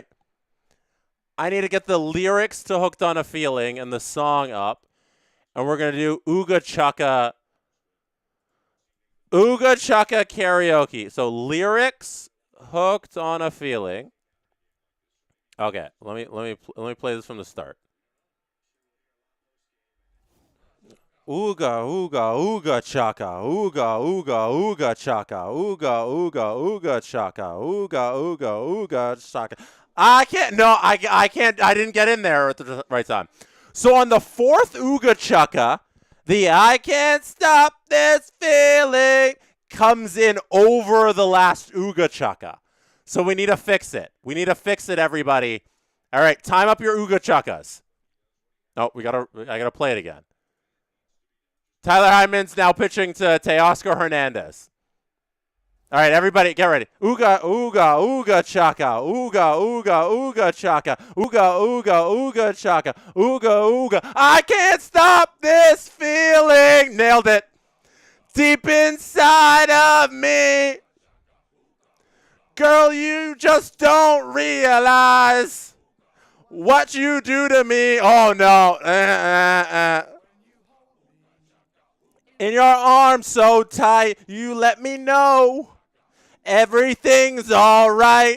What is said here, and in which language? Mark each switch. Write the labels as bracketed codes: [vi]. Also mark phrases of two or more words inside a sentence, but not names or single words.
[en] I need to get the lyrics to Hooked on a Feeling and the song up. And we're going to do Ooga Chaka karaoke. So lyrics, Hooked on a Feeling. Okay, let me play this from the start. Ooga, ooga, ooga chaka, ooga, ooga, ooga chaka, ooga, ooga, ooga chaka, ooga, ooga, ooga chaka. I didn't get in there at the right time. So on the fourth ooga chaka, the I can't stop this feeling comes in over the last ooga chaka. So we need to fix it. We need to fix it, everybody. All right, time up your ooga chakas. No, I gotta play it again. Tyler Heineman's now pitching to Teoscar Hernandez. All right, everybody, get ready. Ooga, ooga, ooga chaka. Ooga, ooga, ooga chaka. Ooga, ooga, ooga chaka. Ooga, ooga. I can't stop this feeling. Nailed it. Deep inside of me. Girl, you just don't realize what you do to me. Oh, no. In your arms so tight, you let me know everything's all right.